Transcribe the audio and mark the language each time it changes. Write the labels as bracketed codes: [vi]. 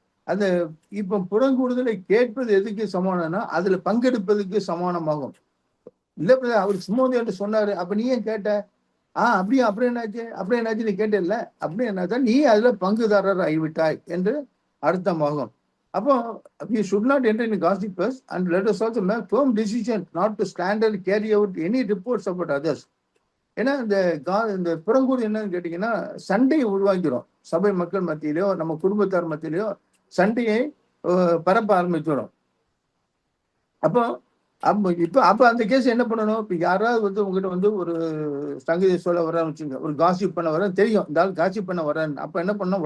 [ta] அந்த இப்ப புறங்கூறுதலை கேட்பது எதுக்கு சமானம்னா அதுல பங்கெடுப்பதுக்கு சமானமாகும். இல்ல அவர் சும்மா என்று சொன்னாரு, அப்ப நீ ஏன் கேட்ட? அப்படியே அப்புறம் என்னாச்சு நீ கேட்டல, அப்படி என்னாச்சா நீ அதுல பங்குதாரர் ஆகிவிட்டாய் என்று அர்த்தமாகும். [en] அப்போ we should not enter in gossipers and let us also make firm decision not to stand and carry out any reports about others. [ta] ஏன்னா இந்த புறங்கூறு என்னன்னு கேட்டீங்கன்னா சண்டையை உருவாக்கிறோம். சபை மக்கள் மத்தியிலையோ நம்ம குடும்பத்தார் மத்தியிலையோ சண்டையை பரப்ப ஆரம்பிச்சிடும். அப்போ அந்த கேஸ் என்ன பண்ணணும்? இப்ப யாராவது உங்ககிட்ட ஒரு சங்கதி சொல்ல வரான்னு வச்சுங்க, ஒரு காசிப் பண்ண வர தெரியும், இந்த ஆள் காசிப் பண்ண வரேன்னு. அப்ப என்ன பண்ணணும்?